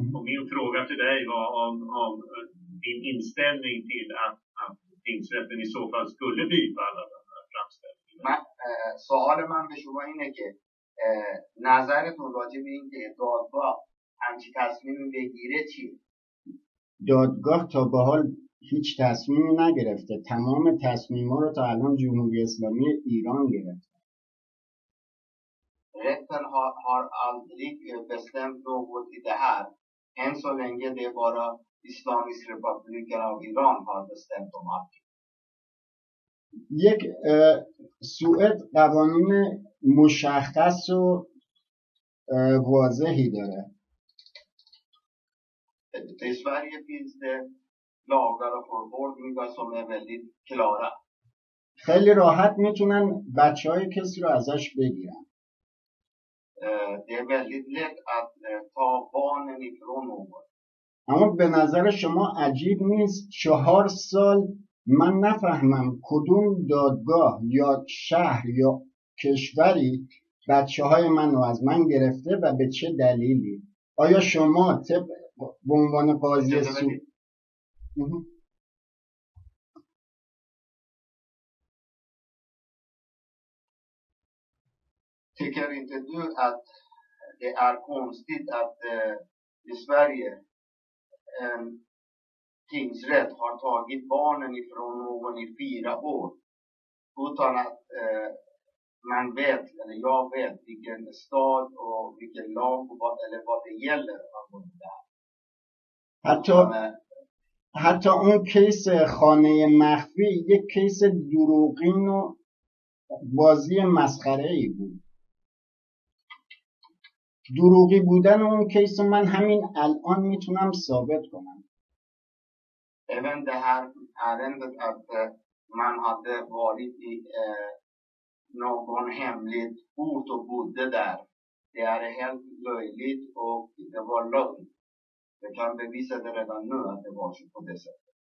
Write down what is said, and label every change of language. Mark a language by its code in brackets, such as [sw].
[sv] Och min fråga till dig var om din inställning till att tingsrätten i så fall skulle bifalla den här framställningen. [fa] سوال من به شما اینه که نظرتون راجع به این که دادگاه همچی تصمیم بگیره چیه؟ دادگاه تا به حال هیچ تصمیمی نگرفته. تمام تصمیم‌ها رو تا الان جمهوری اسلامی ایران گرفته. [sv] Rätten har aldrig bestämt något i det här. Än så länge det är bara Islamiska republiken av Iran har bestämt om allt. [fa] یک سوئد قوانین مشخص و واضحی داره. [sv] I Sverige finns det lagar och förordningar som är väldigt klara. [fa] خیلی راحت میتونن بچهای کسی رو ازش بگیرن. [sv] Det är väldigt lätt att ta barnen ifrån någon. [fa] اما به نظر شما عجیب نیست 4 سال من نفهمم کدوم دادگاه یا شهر یا کشوری بچه های منو از من گرفته و به چه دلیلی؟ آیا شما به عنوان قاضی [sv] Tycker inte du att det är konstigt att i Sverige en tingsrätt har tagit barnen ifrån någon i 4 år utan att man vet, eller jag vet, vilken stad och vilken lag eller vad det gäller angående det här. [fa] حتی اون کیس خانه مخفی یک کیس دروغین و بازی مسخره‌ای بود. دروغی بودن اون کیس من همین الان میتونم ثابت کنم. [sv] Även det här ärendet att man hade varit i någon hemligt ort och bodde där. Det är helt löjligt och det var lögn. Jag kan bevisa det redan nu att det var så på det sättet.